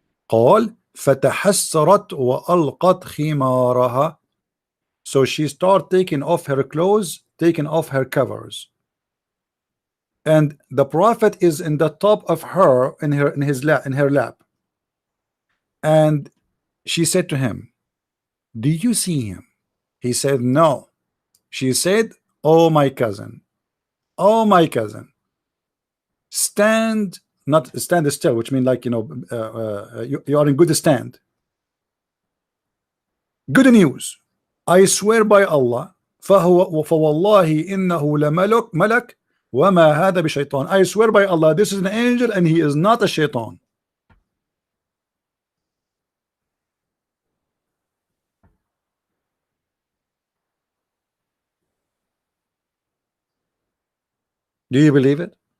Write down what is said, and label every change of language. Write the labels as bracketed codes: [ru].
[ar] قال فتحسرت وألقت خمارها. [en] So she started taking off her clothes, taking off her covers. And the Prophet is in the top of her in her lap. And she said to him, do you see him? He said, no. She said, oh my cousin, stand, not stand still, which means like, you know, you are in good stand. Good news, I swear by Allah, [ar] فوالله إنه لملك ملك وما هذا بشيطان. [en] I swear by Allah, this is an angel and he is not a shaitan. Do you believe it?